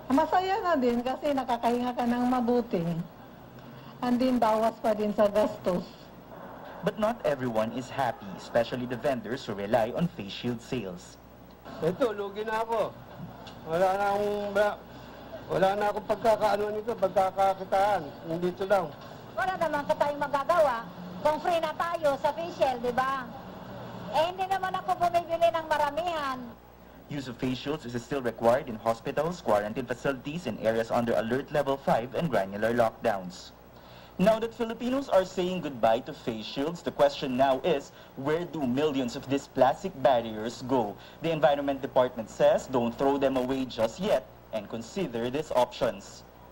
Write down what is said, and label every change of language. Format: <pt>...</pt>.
<tl>Masaya na din kasi nakakahinga ka ng mabuti. And din bawas pa din sa gastos.</tl> <en>But not everyone is happy, especially the vendors who rely on face shield sales.</en> <tl>Ito, lugi na ako. Wala na akong pagkakaano nito, pagkakakitaan. Nandito lang. Wala naman ko tayong magagawa kung free na tayo sa facial, di ba? Eh, hindi naman ako bumibili ng maramihan.</tl> <en>Use of face shields is still required in hospitals, quarantine facilities, and areas under alert level 5 and granular lockdowns. Now that Filipinos are saying goodbye to face shields, the question now is, where do millions of these plastic barriers go? The Environment Department says don't throw them away just yet and consider these options.</en>